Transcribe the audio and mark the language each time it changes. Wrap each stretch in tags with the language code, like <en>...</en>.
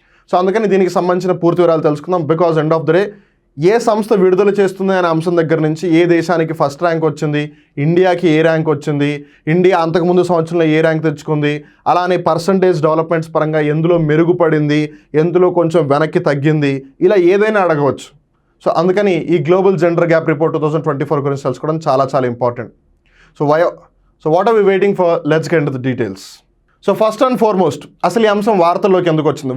<te>So అందుకని దీనికి సంబంధించిన పూర్తి వివరాలు తెలుసుకుందాం.</te> <en>because end of the day</en> <te>ఏ సంస్థ విడుదల చేస్తుంది అనే అంశం దగ్గర నుంచి ఏ దేశానికి ఫస్ట్ ర్యాంక్ వచ్చింది, ఇండియాకి ఏ ర్యాంక్ వచ్చింది, ఇండియా అంతకుముందు సంవత్సరంలో ఏ ర్యాంక్ తెచ్చుకుంది, అలానే పర్సంటేజ్ డెవలప్మెంట్స్ పరంగా ఎందులో మెరుగుపడింది, ఎందులో కొంచెం వెనక్కి తగ్గింది, ఇలా ఏదైనా అడగవచ్చు. సో అందుకని ఈ గ్లోబల్ జెండర్ గ్యాప్ రిపోర్ట్ 2024 గురించి తెలుసుకోవడం చాలా చాలా important.</te> <en>So what are we waiting for? Let's get into the details. So first and foremost,</en> <te>అసలు ఈ అంశం వార్తల్లోకి ఎందుకు వచ్చింది?</te>